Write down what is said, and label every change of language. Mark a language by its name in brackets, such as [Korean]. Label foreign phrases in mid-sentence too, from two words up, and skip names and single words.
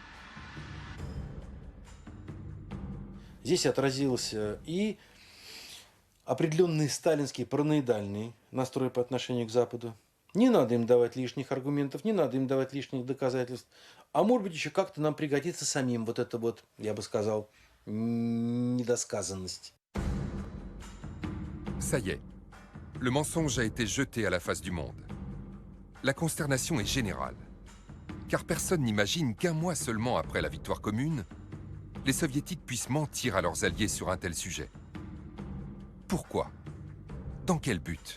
[Russian] Здесь отразился и определенный сталинский параноидальный настрой по отношению к Западу. Не надо им давать лишних аргументов, не надо им давать лишних доказательств. А может быть, еще как-то нам пригодится самим вот эта вот, я бы сказал, недосказанность. [French] Ça y est, le mensonge a été jeté à la face du monde. La consternation est générale, car personne n'imagine qu'un mois seulement après la victoire commune, les soviétiques puissent mentir à leurs alliés sur un tel sujet. Pourquoi? Dans quel but?